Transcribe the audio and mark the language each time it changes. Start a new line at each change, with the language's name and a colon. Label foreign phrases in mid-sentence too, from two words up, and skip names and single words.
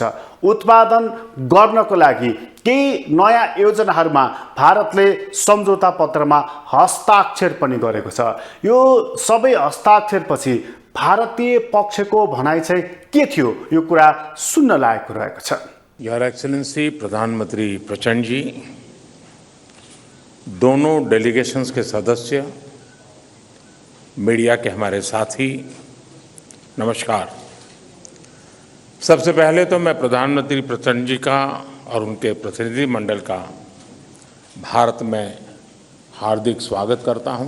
Nepali: उत्पादन गर्नको लागि केही नयाँ योजनाहरूमा भारतले सम्झौता पत्रमा हस्ताक्षर पनि गरेको छ। यो सबै हस्ताक्षरपछि भारतीय पक्षको भनाइ चाहिँ के थियो, यो कुरा सुन्न लायकको रहेको छ।
English: your excellency
Hindi: प्रधानमंत्री प्रचंड जी, दोनों डेलीगेशंस के सदस्य, मीडिया के हमारे साथी, नमस्कार। सबसे पहले तो मैं प्रधानमंत्री प्रचंड जी का और उनके प्रतिनिधि मंडल का भारत में हार्दिक स्वागत करता हूं।